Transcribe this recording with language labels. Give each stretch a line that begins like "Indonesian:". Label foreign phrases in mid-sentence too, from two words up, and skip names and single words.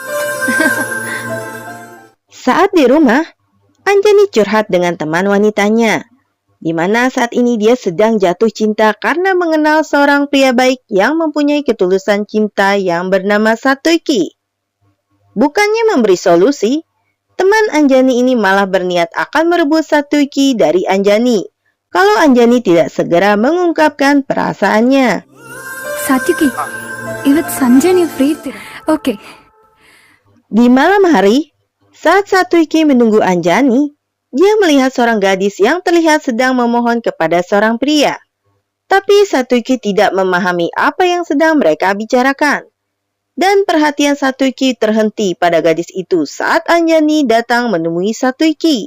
Indonesian: Saat di rumah, Anjani curhat dengan teman wanitanya, di mana saat ini dia sedang jatuh cinta karena mengenal seorang pria baik yang mempunyai ketulusan cinta yang bernama Satuiki. Bukannya memberi solusi, teman Anjani ini malah berniat akan merebut Satuiki dari Anjani kalau Anjani tidak segera mengungkapkan perasaannya.
Kannada: ಸಾತ್ವಿಕಿ ಇವತ್ ಸಂಜೆ ನೀವು ಫ್ರೀ ಇರ್ತೀರಾ? ಓಕೆ.
Indonesian: Di malam hari, saat Satuiki menunggu Anjani, dia melihat seorang gadis yang terlihat sedang memohon kepada seorang pria. Tapi Satuiki tidak memahami apa yang sedang mereka bicarakan. Dan perhatian Satuiki terhenti pada gadis itu saat Anjani datang menemui Satuiki.